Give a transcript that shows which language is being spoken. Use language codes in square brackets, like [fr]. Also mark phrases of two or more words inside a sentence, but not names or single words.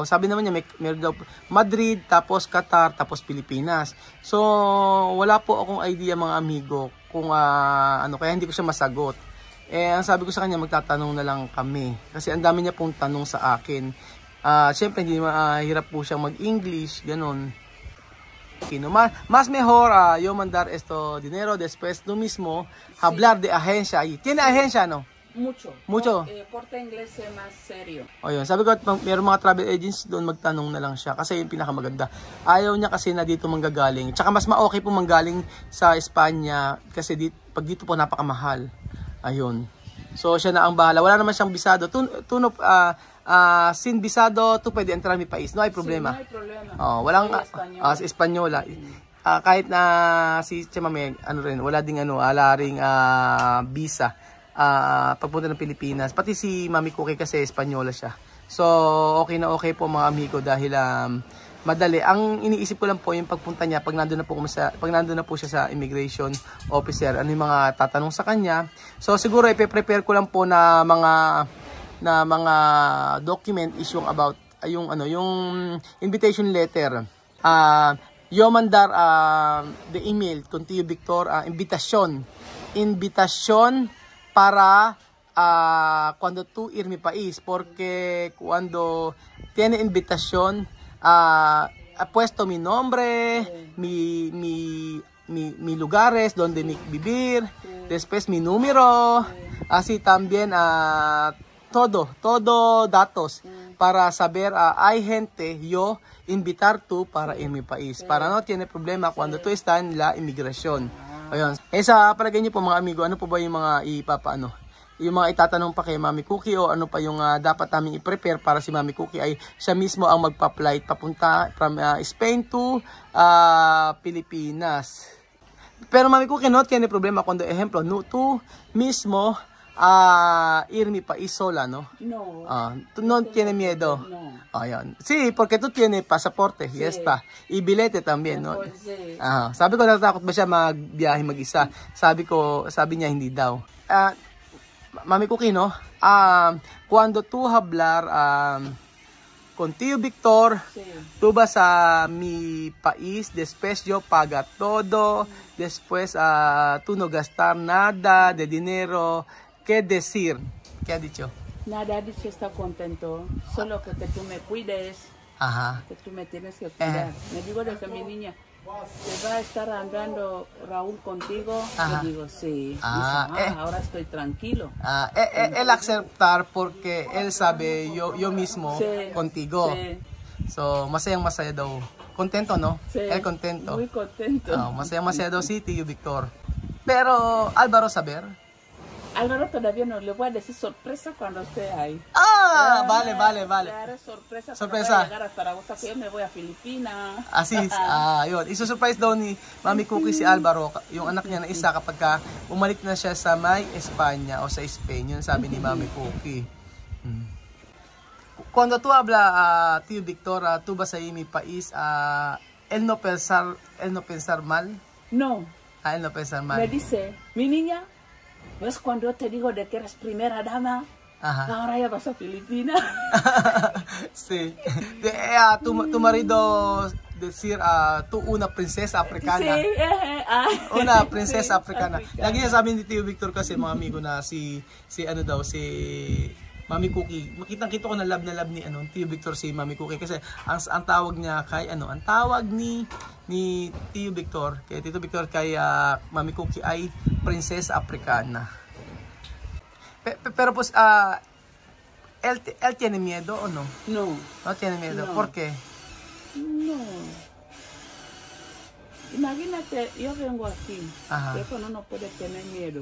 [tl] Sabi naman niya, meron daw Madrid, tapos Qatar, tapos Pilipinas. So, wala po akong idea mga amigo kung kaya hindi ko siya masagot. Ang sabi ko sa kanya, magtatanong na lang kami. Kasi ang dami niya pong tanong sa akin. Siyempre, hindi hirap po siyang mag-English, ganun. [es] Más mejor yo mandar esto dinero después tú mismo hablar de agencia ahí. ¿Tiene agencia, no? Mucho. Corte inglés es más serio. [tl] O yun, sabi ko, mayroong mga [en] travel agents [tl] doon, magtanong na lang siya. Kasi yung pinakamaganda. Ayaw niya kasi na dito manggagaling. Tsaka mas ma-okay po manggaling sa Espanya. Kasi pag dito po napakamahal. Ayun. So siya na ang bahala. Wala naman siyang bisado. [es] Sin bisado, tu pwede entrar mi país. No hay problema. Sí, no hay problema. [tl] Walang Espanyola. Kahit na si Chamame, wala ding wala ring visa. Pagpunta ng Pilipinas, pati si Mami Cookie kasi Espanyola siya. So, okay na okay po mga amigo dahil madali. Ang iniisip ko lang po yung pagpunta niya pag nandun na po siya sa [en] immigration officer. [tl] Ano yung mga tatanong sa kanya. So, siguro ipe-prepare ko lang po na mga document is yung about yung [en] invitation letter. [es] Yo mandar [en] the email [es] contigo Victor, invitation para cuando tú ir mi país, porque cuando tiene invitación ha puesto mi nombre, mi lugares donde vivir, después mi número, así también todo datos para saber hay gente yo invitar tú para ir mi país, para no tiene problema cuando tú estás en la inmigración. [tl] Ayun. Sa palagay niyo po mga amigo, ano po ba yung mga yung mga itatanong pa kay Mami Cookie o ano pa yung dapat namin i-prepare para si Mami Cookie ay siya mismo ang magpa-flight papunta [en] from Spain to [tl] Pilipinas. [es] Pero Mami Cookie no tiene problema cuando ejemplo, no, tú mismo ir mi país sola, ¿no? No. Tú no tienes miedo. No. [tl] Ayan. [es] Sí, porque tú tienes pasaporte, sí. Y está. Y bilete también, ¿no? Sí. [tl] Sabi ko, natatakot ba siya magbiyahe mag-isa? Sabi niya hindi daw. Mami Cookie, [es] no? Cuando tú hablar contigo, Victor, sí. Tú vas a mi país, después yo paga todo, después tú no gastar nada de dinero. ¿Qué decir? ¿Qué ha dicho? Nada, ha dicho está contento, solo que tú me cuides, que tú me tienes que cuidar. Me digo de que mi niña, ¿te va a estar andando Raúl contigo? Yo digo, sí. Dice, ahora estoy tranquilo. Él aceptar porque él sabe yo mismo contigo. Sí. [tl] So, masaya daw. [es] Contento, no? Sí. Él contento. Muy contento. [tl] Masaya daw si Tío Victor. [es] Pero, Álvaro saber. Álvaro todavía no le voy a decir sorpresa cuando esté ahí. Vale. Le haré sorpresa. Voy a llegar a Zaragoza, que yo me voy a Filipinas. Así, [tl] yun. Iso-surprise daw ni Mami Cookie si Álvaro, yung anak niya na isa kapag umalik na siya sa may Espanya o sa Spain. Yun sabi ni Mami Cookie. [es] Cuando tú habla, Tío Victor, tú vas a ir mi país, él no pensar mal? No. Él no pensar mal. Me dice, mi niña, ¿ves cuando yo te digo de que eres primera dama? Ahora ya vas a Filipinas. Sí. Tu marido decir tu una prinsesa africana. Sí, Una prinsesa africana. africana. [tl] Lagi niya sabi ni Tio Victor kasi mga amigo na si Mami Cookie. Makitang-kita ko na love ni Tio Victor si Mami Cookie kasi ang tawag niya kay ang tawag ni Tio Victor, kay Tito Victor kay Mami Cookie ay [es] prinsesa africana. Pero pues él tiene miedo o no? No. No tiene miedo. No. ¿Por qué? No. Imagínate, yo vengo aquí. Pero no puede tener miedo.